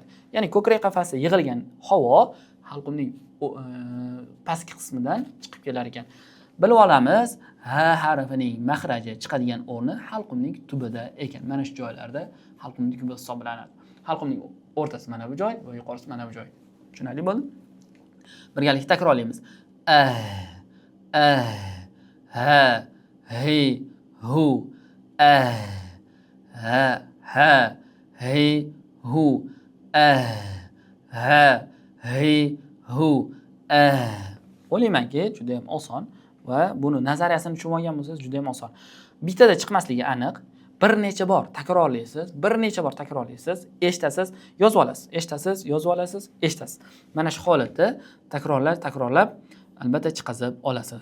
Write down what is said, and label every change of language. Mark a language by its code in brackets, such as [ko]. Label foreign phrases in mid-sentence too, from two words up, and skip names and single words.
[uz] Ya'ni ko'krak qafasi yig'ilgan havo halqumning pastki qismidan chiqib kelar ekan. Bilib olamiz, ha harfining mahraji chiqadigan o'rni halqumning tubida ekan. Mana shu joylarda halqumning tubi hisoblanadi. Halqumning o'rtasi mana bu joy va yuqorisi mana bu joy. Tushunarli bo'ldimi? Birgalikda takrorlaymiz. Ha, hi, hu, ha, hi, hu, ha, hi, hu, o'ylaymanki, juda ham oson va buni nazariyasini tushunib olgan bo'lsangiz juda ham oson. Bittada chiqmasligi aniq. Bir necha bor takrorlaysiz, eshitasiz, yozib olasiz, eshitasiz. Mana shu holatda takrorlab albatta chiqazib olasiz.